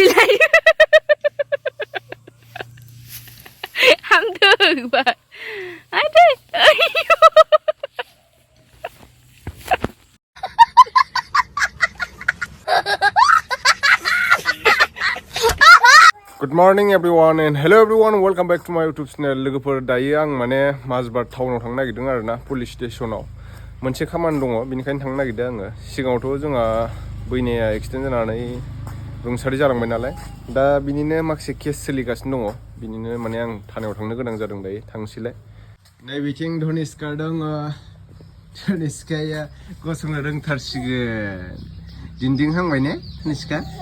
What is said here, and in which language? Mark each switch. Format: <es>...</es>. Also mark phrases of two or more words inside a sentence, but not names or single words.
<brx>हामदों बा आदै</brx> <en>Good morning everyone and hello everyone, welcome back to my YouTube channel.</en> <brx>लोगोफोर दायो आं माने माजबार टाउनाव थांनो नागिरदों आरोना</brx> <en>police stationआव</en> <brx>मोनसे खामानि दङ बेनिखायनो थांनो नागिरदों आङो सिगाङावथ' जोंहा बैनाया एक्सिडेन्ट जानानै रुंसारि जालांबाय नालाय दा बिनिनो माखासे केस सोलिगासिनो दङ बिनिनो माने आं थानायाव थांनो गोनां जादों दायो थांसैलाय नैबिथिं धनिस्का दङ धनिस्काया गसंनो रोंथारसिगोन दिन्दिं हांबाय ने धनिस्का</brx>